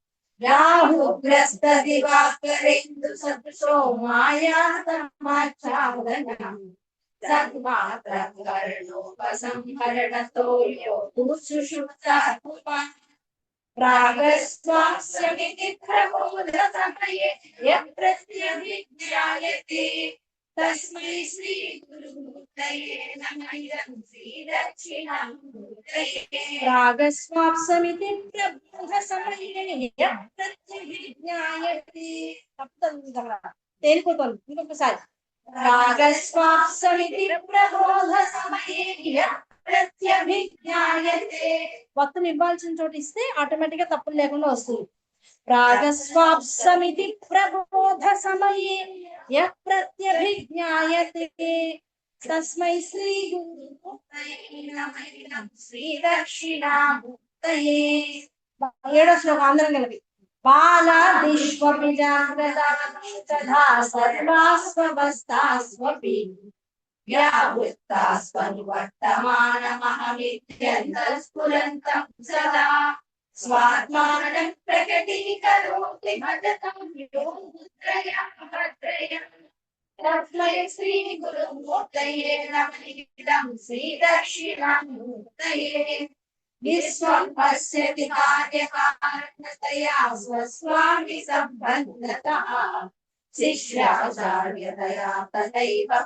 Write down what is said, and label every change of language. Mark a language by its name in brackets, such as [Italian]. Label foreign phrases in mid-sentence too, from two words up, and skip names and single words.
[Sanskrit] राहुग्रस्तदिवाकरेन्दुसदृशो मायासमाच्छादनम् सन्मात्रकर्णोपसंहरणतो यो सुषुप्तः प्रागस्वास्यमिति प्रबोधसमये यः प्रत्यभिज्ञायते तस्मै श्रीगुरुमूर्तये नमः इदं श्रीदक्षिणामूर्तये प्रागस्वाप्समिति प्रबोधसमये यः प्रत्यभिज्ञायते [Telugu] తేలిపోతుంది ఇంకొకసారి [Sanskrit] प्रागस्वाप्समिति प्रबोधसमये यः प्रत्यभिज्ञायते [Telugu] వత్తుని ఇవ్వాల్సిన చోట ఇస్తే ఆటోమేటిక్ గా తప్పులు లేకుండా వస్తుంది [Sanskrit] ప్రాగస్వాప్సమితి ప్రబోధ సమయే యః ప్రత్యభిజ్ఞాయతే తస్మై శ్రీ గురుమూర్తయే నమః ఇదం శ్రీదక్షిణామూర్తయే [Telugu] ఏడో శ్లోకం అందరం కలిపి [Sanskrit] బాలాదిష్వపి జాగ్రత్తా సర్వాస్వస్థాస్వపి व्यावृत्तास्पनुवर्तमानमहमित्यन्तःस्फुरन्तं सदा स्वात्मानं प्रकटीकरोति भजतं यो मुद्रया भद्रया तस्मै श्रीगुरुमूर्तये नमः इदं श्रीदक्षिणामूर्तये विश्वं पश्यति कार्यकारणतया स्वस्वामि सम्बन्धतः शिष्याचार्यतया तथैव